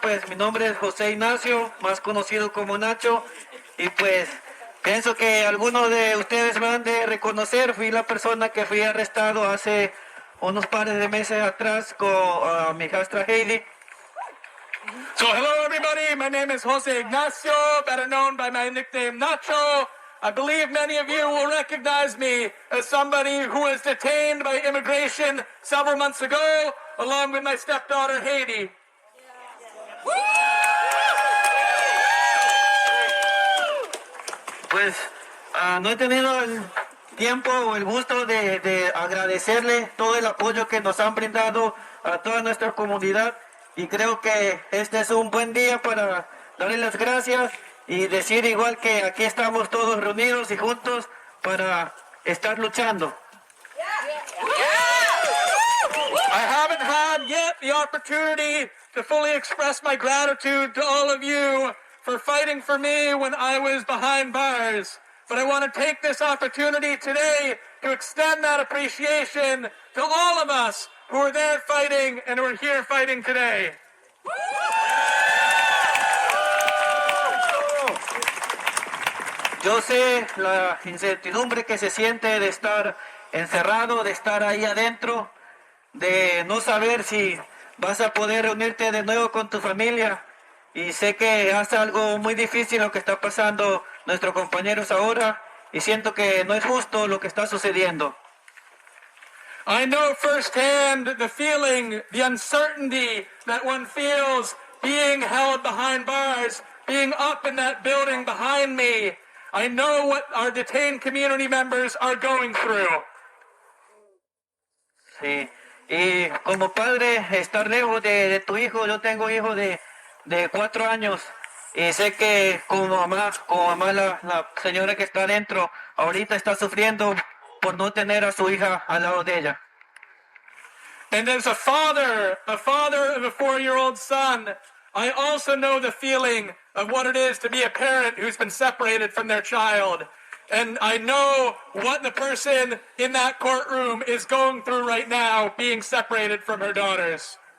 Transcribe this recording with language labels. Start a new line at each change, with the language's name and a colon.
Spanish: Pues mi nombre es José Ignacio, más conocido como Nacho, y pues pienso que algunos de ustedes me han de reconocer. Fui la persona que fui arrestado hace unos pares de meses atrás con mi hijastra Heidi.
English: So hello everybody, my name is Jose Ignacio, better known by my nickname Nacho. I believe many of you will recognize me as somebody who was detained by immigration several months ago, along with my stepdaughter Heidi.
Spanish: Pues no he tenido el tiempo o el gusto de agradecerle todo el apoyo que nos han brindado a toda nuestra comunidad, y creo que este es un buen día para darle las gracias y decir igual que aquí estamos todos reunidos y juntos para estar luchando.
English: I haven't had yet the opportunity to fully express my gratitude to all of you for fighting for me when I was behind bars. But I want to take this opportunity today to extend that appreciation to all of us who are there fighting and who are here fighting today.
Spanish: Yo sé la incertidumbre que se siente de estar encerrado, de estar ahí adentro, de no saber si vas a poder reunirte de nuevo con tu familia. Y sé que es algo muy difícil lo que está pasando nuestros compañeros ahora, y siento que no es justo lo que está sucediendo.
English: I know firsthand the feeling, the uncertainty that one feels being held behind bars being up in that building behind me, I know what our detained community members are going through.
Spanish: Sí, y como padre, estar lejos de tu hijo, yo tengo hijo de 4 años y sé que como mamá la señora que está adentro ahorita está sufriendo por no tener a su hija al lado de ella.
English: And as a father of a 4-year-old son, I also know the feeling of what it is to be a parent who's been separated from their child. And I know what the person in that courtroom is going through right now, being separated from her daughters.